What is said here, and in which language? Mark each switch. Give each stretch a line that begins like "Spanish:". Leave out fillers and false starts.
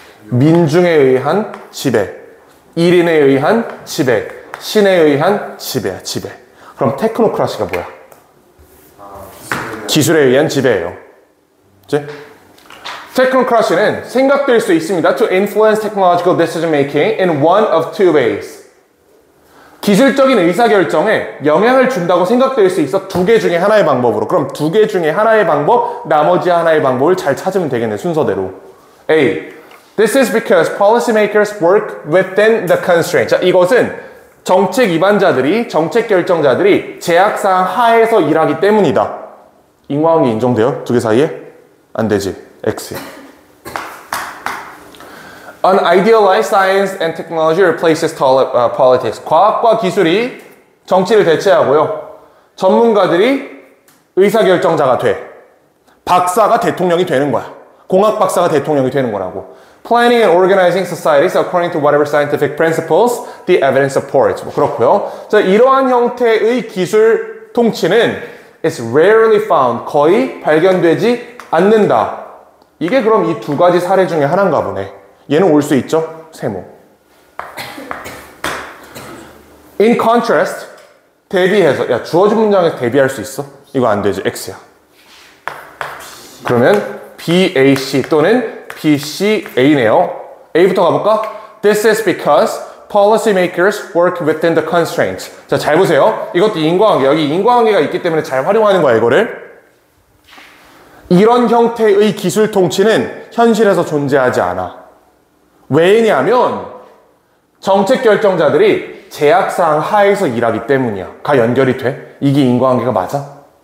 Korean: 민중에 의한 지배, 1인에 의한 지배, 신에 의한 지배야. 지배. 그럼 테크노크라시가 뭐야? 기술에 의한 지배예요. 그치? 테크노크라시는 생각될 수 있습니다.
English: To influence technological decision making in one of two ways.
Korean: 기술적인 의사결정에 영향을 준다고 생각될 수 있어. 두 개 중에 하나의 방법으로. 그럼 두 개 중에 하나의 방법, 나머지 하나의 방법을 잘 찾으면 되겠네. 순서대로. A.
English: This is because policymakers work within the constraints.
Korean: 자, 이것은 정책 입안자들이, 정책 결정자들이 제약사항 하에서 일하기 때문이다. 인과관계 인정돼요? 두 개 사이에? 안 되지. X.
English: Unidealized science and technology replaces politics.
Korean: 과학과 기술이 정치를 대체하고요. 전문가들이 의사결정자가 돼. 박사가 대통령이 되는 거야. 공학 박사가 대통령이 되는 거라고.
English: Planning and organizing societies according to whatever scientific principles the evidence supports.
Korean: 뭐 그렇고요. 자, 이러한 형태의 기술 통치는
English: is rarely found.
Korean: 거의 발견되지 않는다. 이게 그럼 이 두 가지 사례 중에 하나인가 보네. 얘는 올 수 있죠? 세모.
English: In contrast,
Korean: 대비해서, 야, 주어진 문장에서 대비할 수 있어? 이거 안 되지. X야. 그러면 BAC 또는 BCA네요. A부터 가볼까?
English: This is because policymakers work within the constraints.
Korean: 자, 잘 보세요. 이것도 인과관계. 여기 인과관계가 있기 때문에 잘 활용하는 거야, 이거를. 이런 형태의 기술 통치는 현실에서 존재하지 않아. 왜냐하면 정책 결정자들이 제약사항 하에서 일하기 때문이야. 가 연결이 돼? 이게 인과관계가 맞아?